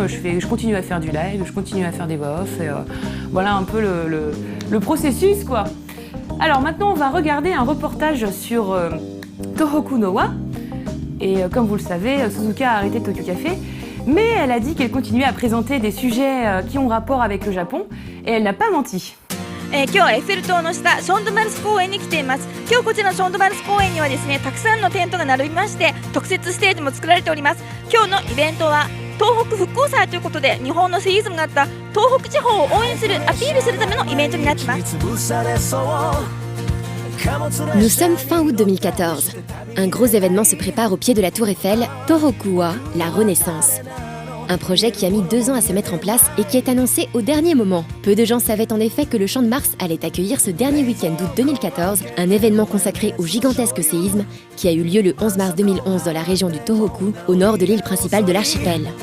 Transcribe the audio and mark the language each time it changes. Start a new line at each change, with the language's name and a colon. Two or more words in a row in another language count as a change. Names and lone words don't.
French: Je continue à faire du live, je continue à faire des voix off et voilà un peu le processus quoi. Alors maintenant on va regarder un reportage sur Tohoku no Wa. Et comme vous le savez, Suzuka a arrêté Tokyo Café. Mais elle a dit qu'elle continuait à présenter des sujets qui ont rapport avec le Japon et elle n'a pas menti.
Japanese: 今日はエッフェル塔の下ションドマルス公園に来ています。今日こちらのションドマルス公園にはですね、たくさんのテントが並びまして特設ステージも作られております。今日のイベントは東北復興祭ということで、日本のセイズムがあった東北地方を応援するアピールするためのイベントになっています。
French: Nous sommes fin août 2014. Un gros événement se prépare au pied de la tour Eiffel, Tohoku-wa, la Renaissance. Un projet qui a mis 2 ans à se mettre en place et qui est annoncé au dernier moment. Peu de gens savaient en effet que le Champ de Mars allait accueillir ce dernier week-end d'août 2014 un événement consacré au gigantesque séisme qui a eu lieu le 11 mars 2011 dans la région du Tohoku, au nord de l'île principale de l'archipel.